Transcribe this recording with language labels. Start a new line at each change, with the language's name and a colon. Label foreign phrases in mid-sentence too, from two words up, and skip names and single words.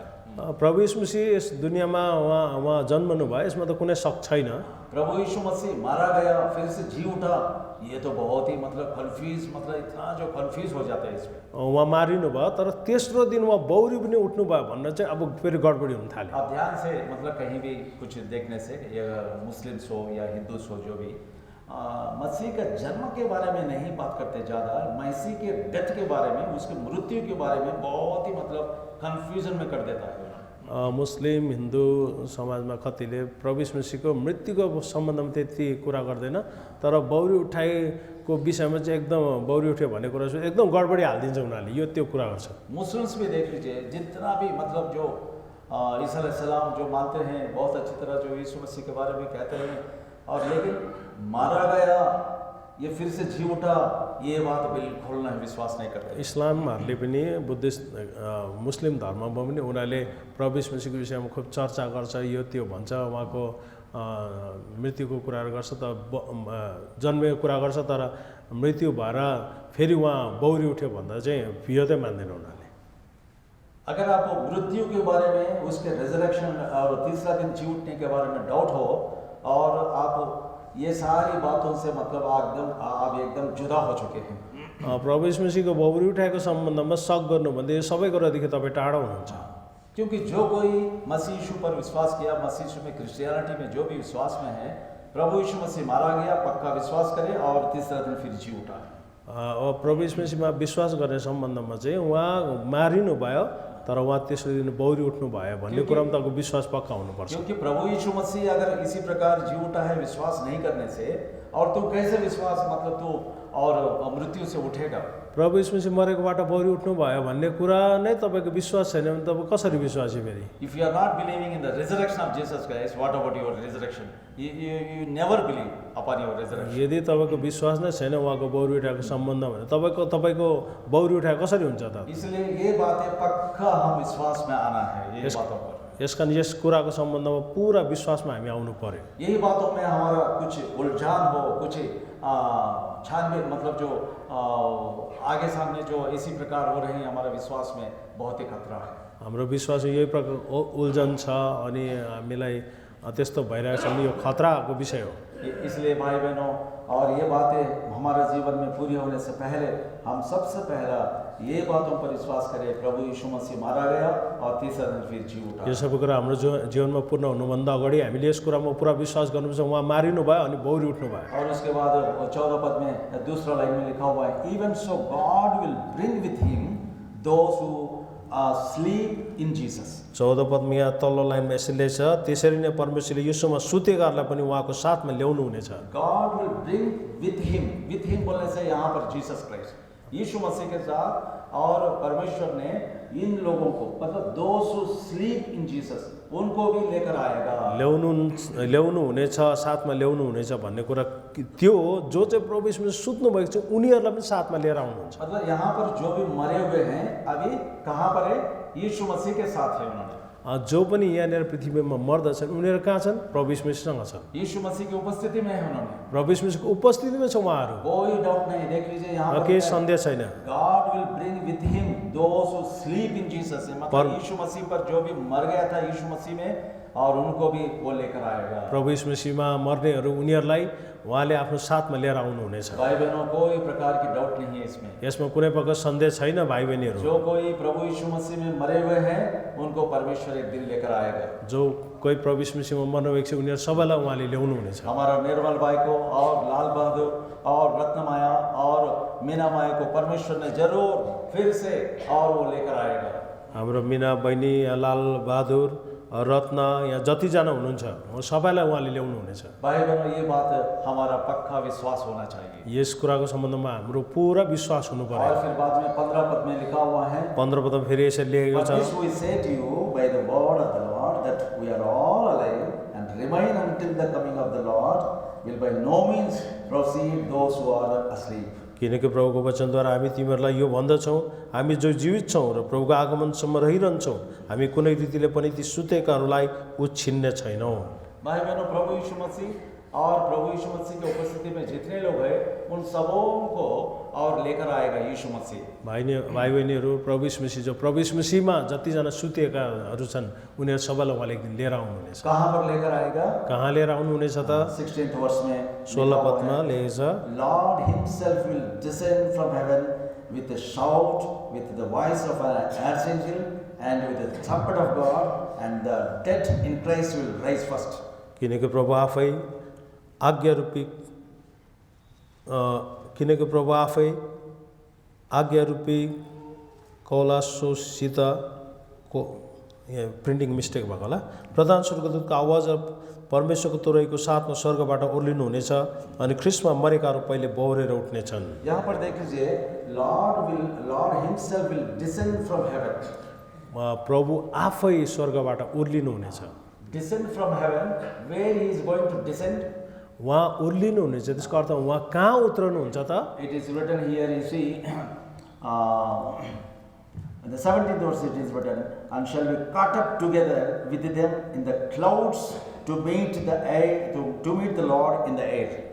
Nepali: प्रभु यीशु मसीह यस दुनियाँमा उहाँ जन्मनु भयो, यसमा त कुनै शक छैन।
Hindi: प्रभु यीशु मसीह मारा गया फिर से जी उठा, ये तो बहुत ही मतलब कन्फ्यूज, मतलब इतना जो कन्फ्यूज हो जाता है इसमें।
Nepali: उहाँ मारिनु भयो तर तेस्रो दिन उहाँ बौरी पनि उठ्नु भयो भन्न चाहिँ अब फेरि गडबडी हुन थाल्यो।
Hindi: आप ध्यान से मतलब कहीं भी कुछ देखने से, या मुस्लिम्स हो या हिंदूस हो, जो भी मसीह का जन्म के बारे में नहीं बात करते ज़्यादा, मसीह के डेथ के बारे में, उसके मृत्यु के बारे में बहुत ही मतलब कन्फ्यूजन में कर देता है।
Nepali: मुस्लिम हिन्दू समाजमा कतिले प्रभु यीशु मसीहको मृत्युको सम्बन्धमा त्यति कुरा गर्दैन, तर बौरी उठाइको विषयमा चाहिँ एकदम बौरी उठ्यो भन्ने कुरा चाहिँ एकदम गडबडी हालिदिन्छ उनीहरूले, यो त्यो कुरा गर्छ।
Hindi: मुस्लिम्स भी देख लीजिए, जितना भी मतलब जो
Arabic: عيسى عليه السلام
Hindi: जो मानते हैं, बहुत अच्छी तरह जो यीशु मसीह के बारे में कहते हैं, और लेकिन मारा गया ये फिर से जी उठा, ये बात बिल्कुल नहीं विश्वास नहीं करते।
Nepali: इस्लामहरूले पनि बुद्धिस्ट मुस्लिम धर्ममा पनि उनीहरूले प्रभु यीशु मसीहको विषयमा खुब चर्चा गर्छ, यो त्यो भन्छ, उहाँको मृत्युको कुराहरू गर्छ, त जन्मेको कुरा गर्छ, तर मृत्यु भएर फेरि उहाँ बौरी उठ्यो भन्दा चाहिँ यो चाहिँ मान्दैन उनीहरूले।
Hindi: अगर आप मृत्यु के बारे में, उसके रिजरेक्शन और तीसरा दिन जी उठने के बारे में डाउट हो और आप ये सारी बातों से मतलब आप एकदम जुदा हो चुके हैं।
Nepali: प्रभु यीशु मसीहको बौरी उठाएको सम्बन्धमा शक गर्नु भन्दा यो सबै कुरादेखि तपाईँ टाढा हुनुहुन्छ।
Hindi: क्योंकि जो कोई मसीह यीशु पर विश्वास किया, मसीह यीशु में, क्रिश्चियनिटी में जो भी विश्वास में है, प्रभु यीशु मसीह मारा गया, पक्का विश्वास करे और तीसरा दिन फिर जी उठा।
Nepali: प्रभु यीशु मसीहमा विश्वास गर्ने सम्बन्धमा चाहिँ उहाँ मारिनु भयो तर उहाँ तेस्रो दिन बौरी उठ्नु भयो भन्ने कुरामा तपाईँको विश्वास पक्का हुनुपर्छ।
Hindi: क्योंकि प्रभु यीशु मसीह अगर इसी प्रकार जी उठा है विश्वास नहीं करने से, और तू कैसे विश्वास मतलब तू और मृत्यु से उठेगा?
Nepali: प्रभु यीशु मसीह मरेकोबाट बौरी उठ्नु भयो भन्ने कुरा नै तपाईँको विश्वास छैन भने तपाईँ कसरी विश्वासी फेरि?
English: If you are not believing in the resurrection of Jesus Christ, what about your resurrection? You never believe upon your resurrection.
Nepali: यदि तपाईँको विश्वास नै छैन उहाँको बौरी उठाएको सम्बन्ध भने तपाईँको बौरी उठाएको कसरी हुन्छ त?
Hindi: इसलिए ये बातें पक्का हम विश्वास में आना है, ये बातों पर।
Nepali: यस कारण यस कुराको सम्बन्धमा पुरा विश्वासमा हामी आउनु पर्यो।
Hindi: यही बातों में हमारा कुछ उलझान हो, कुछ छानबीन मतलब जो आगे सामने जो इसी प्रकार हो रही है, हमारा विश्वास में बहुत ही खतरा है।
Nepali: हाम्रो विश्वास यही प्रकार उल्झन छ अनि हामीलाई त्यस्तो भइरहेको छ, यो खतराको विषय हो।
Hindi: इसलिए भाई बहनों, और ये बातें हमारे जीवन में पूरी होने से पहले हम सबसे पहला ये बातों पर विश्वास करें, प्रभु यीशु मसीह मारा गया और तीसरा दिन फिर जी उठा।
Nepali: यो सबै कुरा हाम्रो जीवनमा पूर्ण हुनुभन्दा अगाडि हामीले यस कुरामा पुरा विश्वास गर्नुपर्छ, उहाँ मारिनु भयो अनि बौरी उठ्नु भयो।
Hindi: और उसके बाद 14 पद में दूसरा लाइन में लिखा हुआ है,
English: Even so God will bring with him those who sleep in Jesus.
Nepali: 14 पदमा यहाँ तल्लो लाइनमा यसरी छ, त्यसरी नै परमेश्वरले यीशुमा सुतेकाहरूलाई पनि उहाँको साथमा ल्याउनु हुनेछ।
English: God will bring with him
Hindi: बोलने से यहाँ पर जीसस क्राइस्ट, यीशु मसीह के साथ, और परमेश्वर ने इन लोगों को मतलब
English: those who sleep in Jesus
Hindi: उनको भी लेकर आएगा।
Nepali: ल्याउनु हुनेछ, साथमा ल्याउनु हुनेछ भन्ने कुरा त्यो हो, जो चाहिँ प्रभु यीशुमा सुत्नु भएको छ उनीहरूलाई पनि साथमा लिएर आउनुहुन्छ।
Hindi: मतलब यहाँ पर जो भी मरे हुए हैं अभी कहाँ पर है? यीशु मसीह के साथ है उन्होंने।
Nepali: जो पनि यहाँनिर पृथ्वीमा मर्दछन् उनीहरू कहाँ छन्? प्रभु यीशु मसीहसँग छन्।
Hindi: यीशु मसीह की उपस्थिति में है उन्होंने।
Nepali: प्रभु यीशु मसीहको उपस्थितिमा छ उहाँहरू,
Hindi: कोई डाउट नहीं। देख लीजिए यहाँ पर
Nepali: केही सन्देह छैन।
English: God will bring with him those who sleep in Jesus,
Hindi: मतलब यीशु मसीह पर जो भी मर गया था यीशु मसीह में, और उनको भी वो लेकर आएगा।
Nepali: प्रभु यीशु मसीहमा मर्नेहरू उनीहरूलाई उहाँले आफ्नो साथमा लिएर आउनुहुनेछ।
Hindi: भाई बहनों, कोई प्रकार की डाउट नहीं है इसमें।
Nepali: यसमा कुनै प्रकारको सन्देह छैन भाइ बहिनीहरू।
Hindi: जो कोई प्रभु यीशु मसीह में मरे हुए हैं उनको परमेश्वर एक दिन लेकर आएगा।
Nepali: जो कोही प्रभु यीशु मसीहमा मर्नुभएको छ उनीहरू सबैलाई उहाँले ल्याउनु हुनेछ।
Hindi: हमारा निर्मल भाई को और लाल बहादुर और रत्नमाया और मीना माया को परमेश्वर ने जरूर फिर से और वो लेकर आएगा।
Nepali: हाम्रो मीना बहिनी, लाल बहादुर रत्न यहाँ जतिजना हुनुहुन्छ सबैलाई उहाँले ल्याउनुहुनेछ।
Hindi: भाई बहनों, ये बात हमारा पक्का विश्वास होना चाहिए।
Nepali: यस कुराको सम्बन्धमा हाम्रो पुरा विश्वास हुनु पर्यो।
Hindi: और फिर बाद में 15 पद में लिखा हुआ है,
Nepali: 15 पदमा फेरि यसरी लेखेको
English: But
Nepali: छ,
English: this we say to you by the word of the Lord, that we are all alive and remain until the coming of the Lord, will by no means proceed those who are asleep.
Nepali: किनकि प्रभुको वचनद्वारा हामी तिमीहरूलाई यो भन्दछौँ, हामी जो जीवित छौँ र प्रभुको आगमनसम्म रहिरहन्छौँ, हामी कुनै रीतिले पनि ती सुतेकाहरूलाई उछिन्ने छैनौँ।
Hindi: भाई बहनों, प्रभु यीशु मसीह और प्रभु यीशु मसीह की उपस्थिति में जितने लोग हैं उन सबों को और लेकर आएगा यीशु मसीह।
Nepali: भाइ बहिनीहरू, प्रभु यीशु मसीह जो प्रभु यीशु मसीहमा जतिजना सुतेकाहरू छन् उनीहरू सबैलाई उहाँले एक दिन लिएर आउनुहुनेछ।
Hindi: कहाँ पर लेकर आएगा?
Nepali: कहाँ लिएर आउनुहुनेछ त?
Hindi: 16th verse में
Nepali: 16 पदमा लेखेको छ,
English: Lord himself will descend from heaven with a shout, with the voice of an archangel, and with the trumpet of God, and the dead in Christ will rise first.
Nepali: किनकि प्रभु आफै आज्ञारूपी कौलासोसित को यहाँ
English: printing mistake
Nepali: भएको होला, प्रधान स्वर्गदूतको आवाज र परमेश्वरको तुरहीको साथमा स्वर्गबाट ओर्लिनु हुनेछ अनि ख्रिस्टमा मरेकाहरू पहिले बौरेर उठ्नेछन्।
Hindi: यहाँ पर देख लीजिए,
English: Lord himself will descend from heaven.
Nepali: प्रभु आफै स्वर्गबाट ओर्लिनु हुनेछ।
English: Descend from heaven, where he is going to descend?
Nepali: उहाँ ओर्लिनु हुनेछ, त्यसको अर्थ उहाँ कहाँ उत्रनुहुन्छ त?
English: It is written here, you see, in the 17th verse it is written, and shall be caught up together with them in the clouds to meet the Lord in the air.